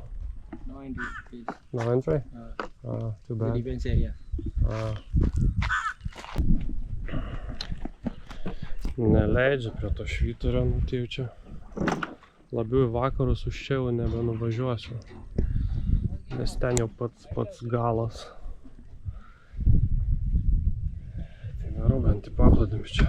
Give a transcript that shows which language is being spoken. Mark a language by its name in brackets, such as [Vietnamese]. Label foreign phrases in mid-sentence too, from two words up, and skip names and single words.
[English] No entry, please. No entry? Too The bad. defense area. [Lithuanian] Neleidžia prie to švyturio, nu tai jau čia labiau į vakarus už čia jau nebenuvažiuosiu. Nes ten jau pats galas. Tai darau bent į paplūdimį čia.